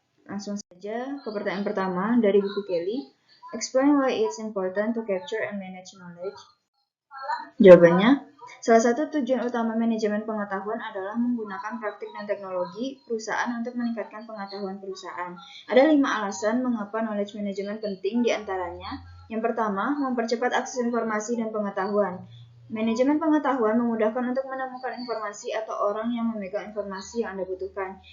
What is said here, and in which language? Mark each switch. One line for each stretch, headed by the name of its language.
Indonesian: Langsung saja ke pertanyaan pertama dari buku Kelly.
English: Explain why it's important to capture and manage knowledge.
Indonesian: Jawabannya, salah satu tujuan utama manajemen pengetahuan adalah menggunakan praktik dan teknologi perusahaan untuk meningkatkan pengetahuan perusahaan. Ada 5 alasan mengapa knowledge management penting, diantaranya. Yang pertama, mempercepat akses informasi dan pengetahuan. Manajemen pengetahuan memudahkan untuk menemukan informasi atau orang yang memegang informasi yang Anda butuhkan.